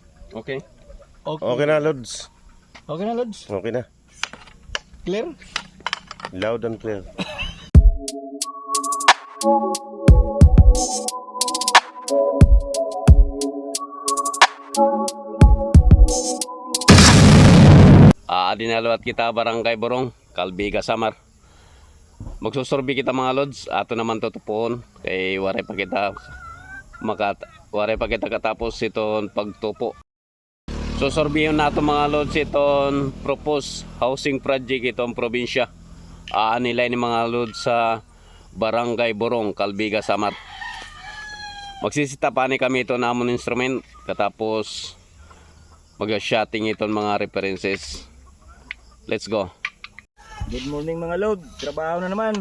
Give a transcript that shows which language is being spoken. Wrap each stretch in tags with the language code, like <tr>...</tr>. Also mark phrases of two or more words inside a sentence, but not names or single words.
<war>Okay. Okay na, Lods. Okay na, Lods. Okay na.</war> <en>Clear? Loud and clear.</en> <war>Dinalawat kita Barangay Borong, Calbiga, Samar. Magsusurbi kita mga Lods. Ato naman tutupuon. Kay waray pa kita katapos iton pagtupo. Susurbiyon nato mga Lods iton</war> <en>proposed housing project</en> <war>itong probinsya. Nilay ni mga Lods sa Barangay Borong, Calbiga, Samar. Magsisita pa ni kami ito namon instrument katapos mag-shotting iton mga references.</war> <en>Let's go. Good morning</en> <war>mga lod. Trabaho na naman.</war>